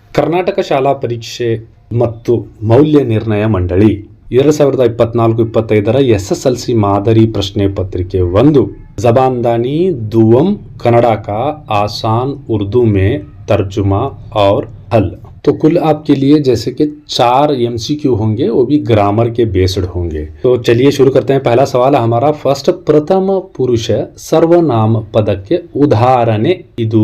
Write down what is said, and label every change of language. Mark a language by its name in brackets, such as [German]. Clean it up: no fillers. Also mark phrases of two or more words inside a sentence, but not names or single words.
[Urdu] ಕರ್ನಾಟಕ ಶಾಲಾ ಪರೀಕ್ಷೆ ಮತ್ತು ಮೌಲ್ಯ ನಿರ್ಣಯ ಮಂಡಳಿ 2024-25 SSLC [Kannada] ಮಾದರಿ ಪ್ರಶ್ನೆ ಪತ್ರಿಕೆ [Urdu] 1 زبان دانی دوم کنڑا کا آسان اردو میں ترجمہ اور حل. تو کل آپ کے لیے جیسے کہ 4 MCQ ہوں گے، وہ بھی گرامر کے بیسڈ ہوں گے. تو چلیے شروع کرتے ہیں. پہلا سوال ہمارا فرسٹ, [Kannada] ಪ್ರಥಮ ಪುರುಷ ಸರ್ವನಾಮ ಪದ [Urdu] کے [Kannada] ಉದಾಹರಣೆ ಇದು।